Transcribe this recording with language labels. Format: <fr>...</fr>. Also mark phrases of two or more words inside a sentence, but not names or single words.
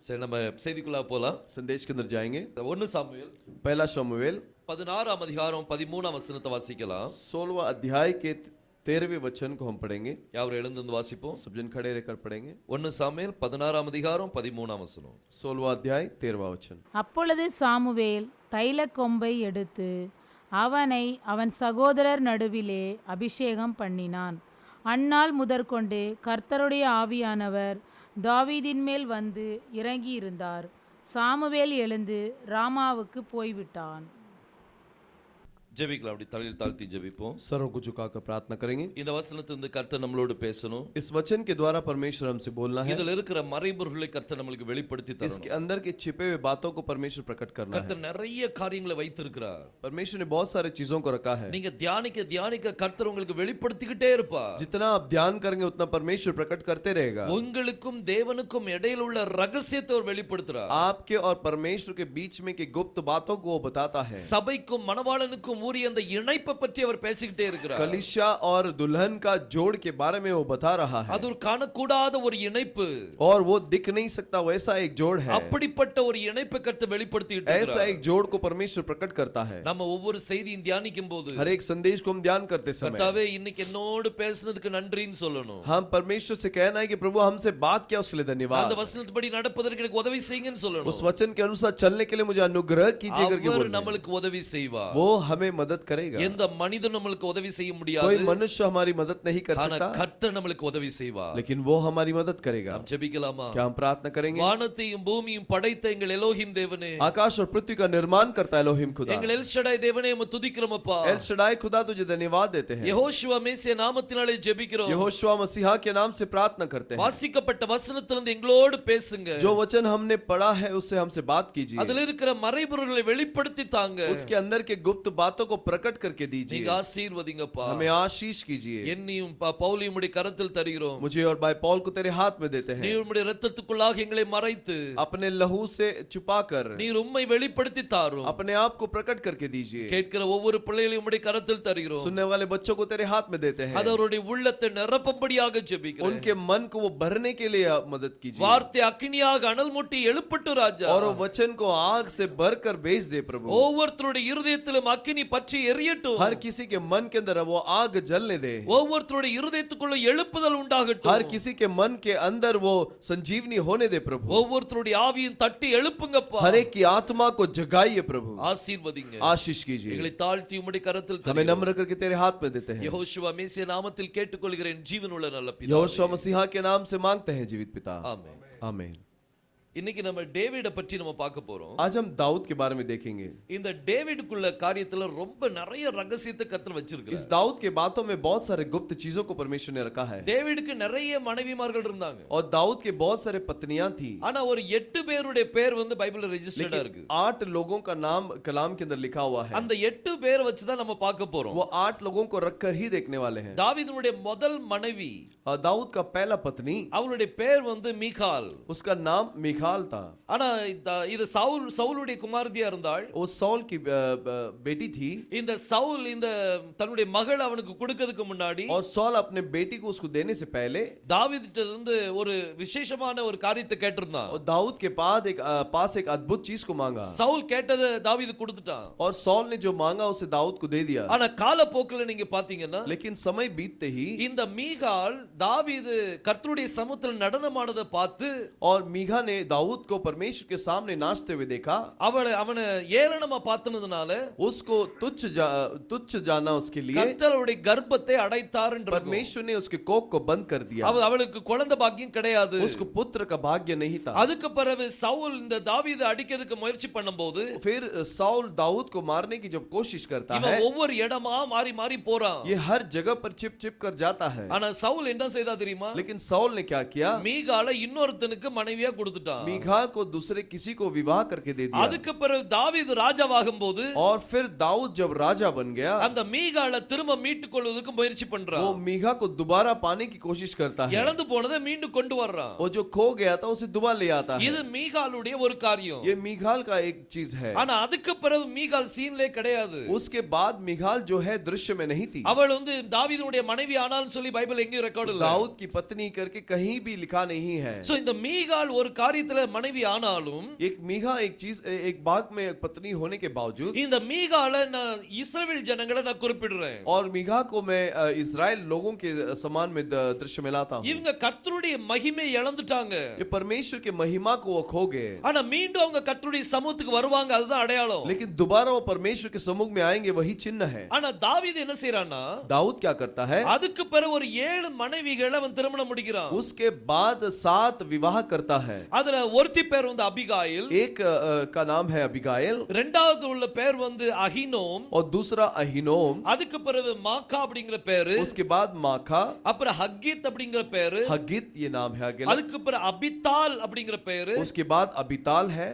<ta>சரி, நம்ம செய்திக்குள்ள போலாம்.</ta> <hi>संदेश के अंदर जाएंगे।</hi> <ta>1 சாமுவேல்</ta> <hi>पहला शमूएल</hi> <ta>16ஆம் அதிகாரம் 13ஆம் வசனத்தை வாசிக்கலாம்.</ta> <hi>16वां अध्याय के 13वें वचन को हम पढ़ेंगे।</hi> <ta>யாவர் எழுந்து வாசிப்போம்.</ta> <hi>सब जन खड़े रहकर पढ़ेंगे।</hi> <ta>1 சாமுவேல் 16ஆம் அதிகாரம் 13ஆம் வசனம்.</ta> <hi>16वां अध्याय 13वां वचन।</hi> <ta>அப்பொழுது சாமுவேல் தைலக்கொம்பை எடுத்து அவனை அவன் சகோதரர் நடுவிலே அபிஷேகம் பண்ணினான். அந்நாள் முதற்கொண்டு கர்த்தருடைய ஆவியானவர் தாவீதின் மேல் வந்து இறங்கியிருந்தார். சாமுவேல் எழுந்து ராமாவுக்கு போய்விட்டான். ஜெபிக்கலாம். அப்படி தலையில் தாழ்த்தி ஜெபிப்போம்.</ta> <hi>सरों को झुकाकर प्रार्थना करेंगे।</hi> <ta>இந்த வசனத்திலிருந்து கர்த்தர் நம்மளோடு பேசணும்.</ta> <hi>इस वचन के द्वारा परमेश्वर हमसे बोलना है।</hi> <ta>இதில் இருக்கிற மறைபொருளை கர்த்தர் நமக்கு வெளிப்படுத்தி தரணும்.</ta> <hi>इसके अंदर के छिपे हुए बातों को परमेश्वर प्रकट करना है।</hi> <ta>கர்த்தர் நிறைய காரியங்களை வைத்திருக்கிறார்.</ta> <hi>परमेश्वर ने बहुत सारे चीजों को रखा है।</hi> <ta>நீங்க தியானிக்க கர்த்தர் உங்களுக்கு வெளிப்படுத்திக்கிட்டே இருப்பார்.</ta> <hi>जितना आप ध्यान करेंगे उतना परमेश्वर प्रकट करते रहेगा।</hi> <ta>உங்களுக்கும் தேவனுக்கும் இடையில உள்ள ரகசியத்தை அவர் வெளிப்படுத்துறார்.</ta> <hi>आपके और परमेश्वर के बीच में के गुप्त बातों को वो बताता है।</hi> <ta>சபைக்கும் மணவாளனுக்கும் உரிய அந்த இணைப்பை பற்றி அவர் பேசிக்கிட்டே இருக்கிறார்.</ta> <hi>कलीसिया और दुल्हन का जोड़ के बारे में वो बता रहा है।</hi> <ta>அது ஒரு காணக்கூடாத ஒரு இணைப்பு.</ta> <hi>और वो दिख नहीं सकता वैसा एक जोड़ है।</hi> <ta>அப்படிப்பட்ட ஒரு இணைப்பை கர்த்தர் வெளிப்படுத்திட்டு</ta> <hi>ऐसा</hi> <ta>இருக்கிறார்.</ta> <hi>एक जोड़ को परमेश्वर प्रकट करता है।</hi> <ta>நம்ம ஒவ்வொரு செய்தியும் தியானிக்கும் போது</ta> <hi>हर एक संदेश को हम ध्यान करते समय</hi> <ta>கர்த்தாவே இன்னைக்கு என்னோடு பேசினதுக்கு நன்றின்னு சொல்லணும்.</ta> <hi>हम परमेश्वर से कहना है कि प्रभु हमसे बात किया उसके लिए धन्यवाद।</hi> <ta>அந்த வசனத்தின்படி நடப்பதற்கு எனக்கு உதவி செய்யுங்கன்னு சொல்லணும்.</ta> <hi>उस वचन के अनुसार चलने के लिए मुझे अनुग्रह कीजिए करके</hi> <ta>அவர்</ta> <hi>बोलना है।</hi> <ta>நமக்கு உதவி செய்வார்.</ta> <hi>वो हमें मदद करेगा।</hi> <ta>எந்த மனிதனும் நமக்கு உதவி செய்ய</ta> <hi>कोई</hi> <ta>முடியாது.</ta> <hi>मनुष्य हमारी मदद नहीं कर</hi> <ta>ஆனா</ta> <hi>सकता,</hi> <ta>கர்த்தர் நமக்கு உதவி செய்வார்.</ta> <hi>लेकिन वो हमारी मदद करेगा।</hi> <ta>நாம் ஜெபிக்கலாமா?</ta> <hi>क्या हम प्रार्थना करेंगे?</hi> <ta>வானத்தையும் பூமியும் படைத்த எங்கள் எலோஹிம் தேவனே,</ta> <hi>आकाश और पृथ्वी का निर्माण करता है एलोहिम खुदा।</hi> <ta>எங்கள் எல் ஷடாய் தேவனே உம்மை துதிக்கிறோம் அப்பா.</ta> <hi>एल शडाई खुदा तुझे धन्यवाद देते हैं।</hi> <ta>யெகோஷுவா மேசியா நாமத்தினாலே ஜெபிக்கிறோம்.</ta> <hi>यहोशुआ मसीहा के नाम से प्रार्थना करते हैं।</hi> <ta>வாசிக்கப்பட்ட வசனத்திலிருந்து எங்களோடு பேசுங்க.</ta> <hi>जो वचन हमने पढ़ा है उससे हमसे बात कीजिए।</hi> <ta>அதில் இருக்கிற மறைபொருள்களை வெளிப்படுத்தி தாங்க.</ta> <hi>उसके अंदर के गुप्त बातों को प्रकट करके दीजिए।</hi> <ta>நீங்க ஆசீர்வதிங்கப்பா.</ta> <hi>हमें आशीष कीजिए।</hi> <ta>என்னையும் பவுலையும் உம்முடைய கரத்தில் தருகிறோம்.</ta> <hi>मुझे और भाई पौल को तेरे हाथ में देते</hi> <ta>நீர்</ta> <hi>हैं।</hi> <ta>உம்முடைய இரத்தத்துக்குள்ளாக எங்களை மறைத்து</ta> <hi>अपने लहू से छुपाकर</hi> <ta>நீர் உம்மை வெளிப்படுத்தி தாரும்.</ta> <hi>अपने आप को प्रकट करके दीजिए।</hi> <ta>கேட்கிற ஒவ்வொரு பிள்ளைகளையும் உம்முடைய கரத்தில் தருகிறோம்.</ta> <hi>सुनने वाले बच्चों को तेरे हाथ में देते हैं।</hi> <ta>அது அவருடைய உள்ளத்தை நிரப்பும்படியாக ஜெபிக்கிறேன்.</ta> <hi>उनके मन को वो भरने के लिए आप मदद कीजिए।</hi> <ta>வார்த்தை அக்கினியாக அனல் மூட்டி எழுப்பட்டு ராஜா.</ta> <hi>और वो वचन को आग से भरकर भेज दे प्रभु।</hi> <ta>ஒவ்வொருத்தருடைய இருதயத்திலும் அக்கினி பற்றி எரியட்டும்.</ta> <hi>हर किसी के मन के अंदर वो आग जलने दे।</hi> <ta>ஒவ்வொருத்தருடைய இருதயத்துக்குள்ள எழுப்புதல் உண்டாகட்டும்.</ta> <hi>हर किसी के मन के अंदर वो संजीवनी होने दे प्रभु।</hi> <ta>ஒவ்வொருத்தருடைய ஆவியும் தட்டி எழுப்புங்கப்பா.</ta> <hi>हर एक की आत्मा को जगाइए प्रभु।</hi> <ta>ஆசீர்வதிங்க.</ta> <hi>आशीष कीजिए।</hi> <ta>எங்களை தாழ்த்தி உம்முடைய கரத்தில்</ta> <hi>हमें</hi> <ta>தருகிறோம்.</ta> <hi>नम्र करके तेरे हाथ में देते हैं।</hi> <ta>யெகோஷுவா மேசியா நாமத்தில் கேட்டுக்கொள்கிறேன் ஜீவனுள்ள நல்ல பிதாவே.</ta> <hi>यहोशुआ मसीहा के नाम से मांगते हैं जीवित पिता।</hi> <ta>ஆமென்.</ta> <hi>आमीन।</hi> <ta>இன்னைக்கு நம்ம டேவிட பற்றி நம்ம பார்க்க போறோம்.</ta> <hi>आज हम दाऊद के बारे में देखेंगे।</hi> <ta>இந்த டேவிடுக்குள்ள காரியத்துல ரொம்ப நிறைய ரகசியத்தை கர்த்தர்</ta> <hi>इस</hi> <ta>வச்சிருக்கார்.</ta> <hi>दाऊद के बातों में बहुत सारे गुप्त चीजों को परमेश्वर ने रखा है।</hi> <ta>டேவிடுக்கு நிறைய மனைவிமார்கள் இருந்தாங்க.</ta> <hi>और दाऊद के बहुत सारे पत्नियां थी।</hi> <ta>ஆனா ஒரு 8 பேருடைய பேர் வந்து பைபிள்ல ரெஜிஸ்டர்டா இருக்கு.</ta> <hi>8 लोगों का नाम कलाम के अंदर लिखा हुआ है।</hi> <ta>அந்த 8 பேரை வச்சு தான் நம்ம பார்க்க போறோம்.</ta> <hi>वो 8 लोगों को रखकर ही देखने वाले हैं।</hi> <ta>தாவீதுடைய முதல் மனைவி,</ta> <hi>और दाऊद का पहला पत्नी,</hi> <ta>அவளுடைய பேர் வந்து மீகால்.</ta> <hi>उसका नाम मिखाल था।</hi> <ta>ஆனா இது சவுலுடைய குமாரதியா இருந்தாள்.</ta> <hi>वो सौल की बेटी थी।</hi> <ta>இந்த சவுல் இந்த தன்னுடைய மகள் அவனுக்கு கொடுக்கிறதுக்கு முன்னாடி</ta> <hi>और सौल अपने बेटी को उसको देने से पहले</hi> <ta>தாவீதுட்ட இருந்து ஒரு விசேஷமான ஒரு காரியத்தை கேட்டிருந்தான்.</ta> <hi>और दाऊद के पास एक अद्भुत चीज को मांगा।</hi> <ta>சவுல் கேட்டதை தாவீது கொடுத்துட்டான்.</ta> <hi>और सौल ने जो मांगा उसे दाऊद को दे दिया।</hi> <ta>ஆனா காலப்போக்கில் நீங்க பாத்தீங்கன்னா</ta> <hi>लेकिन समय बीतते ही</hi> <ta>இந்த மீகால் தாவீது கர்த்தருடைய சமூகத்தில் நடனமானதை பார்த்து</ta> <hi>और मीघा ने दाऊद को परमेश्वर के सामने नाचते हुए देखा।</hi> <ta>அவனை ஏளனமா பார்த்தனதுனால</ta> <hi>उसको तुच्छ जाना उसके लिए</hi> <ta>கர்த்தருடைய கர்ப்பத்தை அடைத்தார் என்று</ta> <hi>परमेश्वर ने उसके कोख को बंद कर दिया।</hi> <ta>அவளுக்கு குழந்தை பாக்கியம் கிடையாது.</ta> <hi>उसको पुत्र का भाग्य नहीं था।</hi> <ta>அதுக்கு பிறகு சவுல் இந்த தாவீதை அடிக்கிறதுக்கு முயற்சி பண்ணும்போது</ta> <hi>फिर साउल दाऊद को मारने की जब कोशिश करता है,</hi> <ta>இவன் ஒவ்வொரு இடமா மாறி மாறி போறான்.</ta> <hi>ये हर जगह पर चिप कर जाता है।</hi> <ta>ஆனா சவுல் என்ன செய்தா தெரியுமா?</ta> <hi>लेकिन साउल ने क्या किया?</hi> <ta>மீகாலை இன்னொருத்தனுக்கு மனைவியா கொடுத்துட்டான்.</ta> <hi>मीघाल को दूसरे किसी को विवाह करके दे दिया।</hi> <ta>அதுக்கு பிறகு தாவீது ராஜாவாகும்போது</ta> <hi>और फिर दाऊद जब राजा बन गया,</hi> <ta>அந்த மீகாலை திரும்ப மீட்டுக் கொள்வதற்கு முயற்சி பண்றான்.</ta> <hi>वो मीघा को दोबारा पाने की कोशिश करता है।</hi> <ta>இழந்து போனதை மீண்டும் கொண்டு வர்றான்.</ta> <hi>वो जो खो गया था उसे दोबारा ले आता है।</hi> <ta>இது மீகாலுடைய ஒரு காரியம்.</ta> <hi>ये मीघाल का एक चीज है।</hi> <ta>ஆனா அதுக்கு பிறகு மீகால் சீன்லே கிடையாது.</ta> <hi>उसके बाद मीघाल जो है दृश्य में नहीं थी।</hi> <ta>அவள் வந்து தாவீதுடைய மனைவி ஆனாலும் சொல்லி பைபிள் எங்கேயும் ரெக்கார்ட் இல்ல.</ta> <hi>दाऊद की पत्नी करके कहीं भी लिखा नहीं है।</hi> <ta>சோ இந்த மீகால் ஒரு காரியத்தை காரியத்துல மனைவி ஆனாலும்</ta> <hi>एक मीका एक चीज एक बाग में एक पत्नी होने के बावजूद</hi> <ta>இந்த மீகால நான் இஸ்ரவேல் ஜனங்களை நான் குறிப்பிடுறேன்.</ta> <hi>और मीका को मैं इजराइल लोगों के समान में दृश्य में लाता हूं.</hi> <ta>இவங்க கர்த்தருடைய மகிமை இழந்துட்டாங்க.</ta> <hi>ये परमेश्वर के महिमा को वो खो गए.</hi> <ta>ஆனா மீண்டும் அவங்க கர்த்தருடைய சமூகத்துக்கு வருவாங்க, அதுதான் அடையாளம்.</ta> <hi>लेकिन दोबारा वो परमेश्वर के सम्मुख में आएंगे, वही चिन्ह है.</hi> <ta>ஆனா தாவீது என்ன செய்றானா,</ta> <hi>दाऊद क्या करता है?</hi> <ta>அதுக்கு பிறகு ஒரு 7 மனைவிகளை அவன் திருமணம் முடிக்கிறான்.</ta> <hi>उसके बाद 7 विवाह करता है.</hi> <ta>அதுல ஒருத்தி பேர் வந்து அபிகாயில்,</ta> <hi>एक का नाम है अबिगाइल,</hi> <ta>இரண்டாவது உள்ள பேர் வந்து அகினோம்,</ta> <hi>और दूसरा अहीनोम,</hi> <ta>அதுக்கு பிறகு மாக்கா அப்படிங்கிற பேரு,</ta> <hi>उसके बाद माखा,</hi> <ta>அப்புறம் ஹக்கித் அப்படிங்கிற பேரு,</ta> <hi>हगित ये नाम है अगेला,</hi> <ta>அதுக்கு பிறகு அபித்தால் அப்படிங்கிற பேரு,</ta> <hi>उसके बाद अबिताल है,</hi>